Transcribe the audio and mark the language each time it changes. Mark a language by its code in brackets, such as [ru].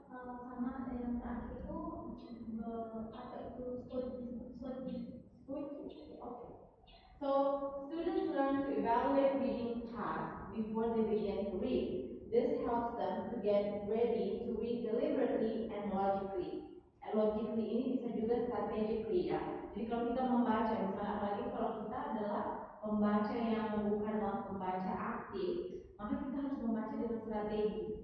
[id] Sama yang terakhir itu apa itu stoicism. [en] Okay. So students learn to evaluate reading tasks before they begin to read. This helps them to get ready to read deliberately and logically. And logically [id] ini bisa juga strategically ya. Jadi kalau kita membaca, misalnya apalagi kalau kita adalah pembaca yang bukanlah pembaca aktif, maka kita harus membaca dengan strategi.